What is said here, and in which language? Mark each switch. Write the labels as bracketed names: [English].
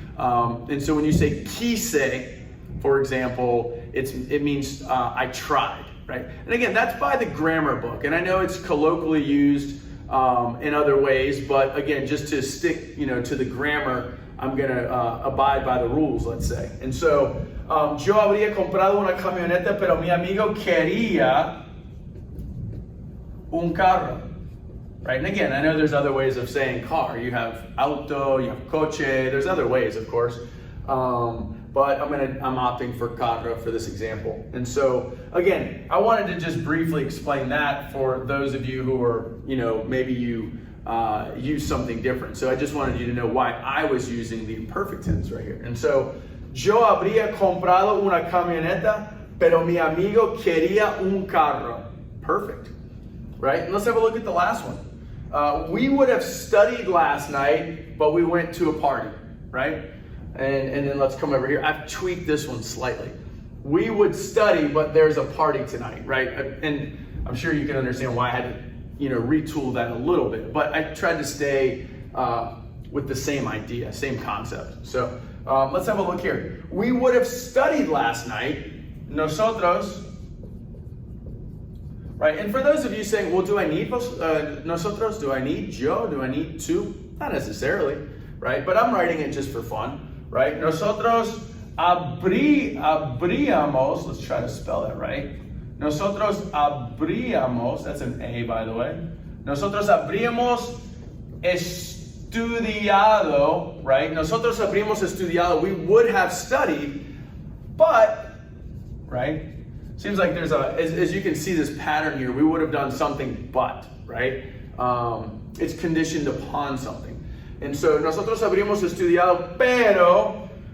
[English] And so when you say quise, for example, it means I tried, right? And again, that's by the grammar book. And I know it's colloquially used in other ways, but again, just to stick, you know, to the grammar, I'm gonna abide by the rules, let's say. And so, [Spanish] yo habría comprado una camioneta, pero mi amigo quería un carro, [English] right? And again, I know there's other ways of saying car. You have auto, you have coche, there's other ways, of course. But I'm opting for carro for this example. And so, again, I wanted to just briefly explain that for those of you who are, you know, maybe you use something different. So I just wanted you to know why I was using the imperfect tense right here. [Spanish] And so, yo habría comprado una camioneta, pero mi amigo quería un carro. [English] Perfect, right? And let's have a look at the last one. We would have studied last night, but we went to a party, right? And then let's come over here. I've tweaked this one slightly. We would study, but there's a party tonight, right? And I'm sure you can understand why I had to, you know, retool that a little bit. But I tried to stay with the same idea, same concept. So let's have a look here. We would have studied last night. Nosotros, right? And for those of you saying, well, do I need nosotros? Do I need yo? Do I need tú? Not necessarily, right? But I'm writing it just for fun. Right? [Spanish] Nosotros habríamos, [English] let's try to spell that right. [Spanish] Nosotros habríamos, [English] that's an A, by the way. [Spanish] Nosotros habríamos estudiado, [English] right? [Spanish] Nosotros habríamos estudiado, [English] we would have studied, but, right? Seems like there's as you can see this pattern here, we would have done something but, right? It's conditioned upon something. And so, [Spanish] nosotros habríamos estudiado, pero